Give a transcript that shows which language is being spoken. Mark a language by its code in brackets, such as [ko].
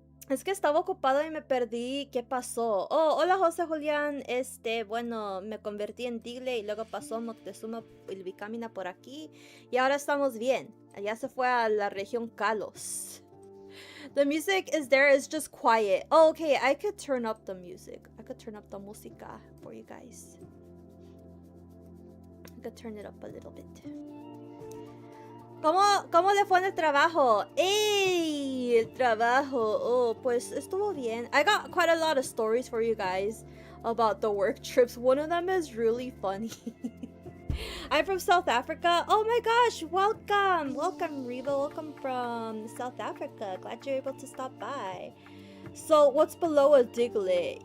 [es] Es que estaba ocupado y me perdí. ¿Qué pasó? Oh, hola José Julián. Bueno, me convertí en Diglett y luego pasó Moctezuma Iwikamina por aquí. Y ahora estamos bien. Allá se fue a la región Kalos. [en] The music is there, it's just quiet. Oh, okay, I could turn up the music. I could turn up the música for you guys. I could turn it up a little bit. [es] ¿Cómo le fue en el trabajo? ¡Ey! El trabajo. Oh, pues estuvo bien. [en] I got quite a lot of stories for you guys about the work trips. One of them is really funny. I'm from South Africa. Oh my gosh, welcome. Welcome, Reba. Welcome from South Africa. Glad you're able to stop by. So, what's below a Diglett?